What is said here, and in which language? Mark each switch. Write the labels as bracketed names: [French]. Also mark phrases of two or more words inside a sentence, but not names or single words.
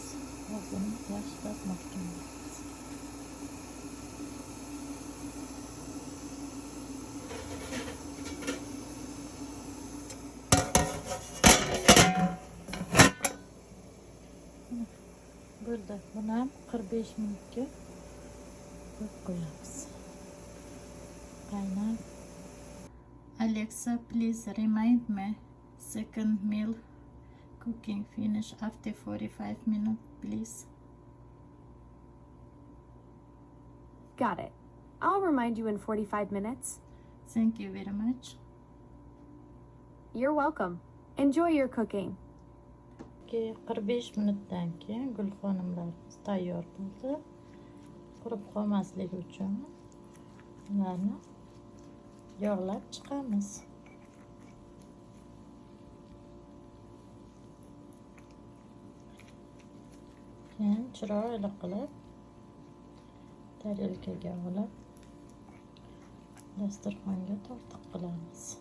[Uzbek] Va buni yaxshilab mahkamlaymiz. Burada buni ham 45 minutga qo'yib qo'yamiz. Qaynab. [English] Alexa, please remind me second meal cooking finish after 45 minutes, please. Got it. I'll remind you in 45 minutes. Thank you very much. You're welcome. Enjoy your cooking. [Uzbek] 45 minutdan keyin gulxonimlarimiz tayyor bo'ldi. Qurib qolmasligi uchun ularni yog'lab chiqamiz. Keyin chiroyli qilib tarelkaga olib dasturxonga tortiq qilamiz.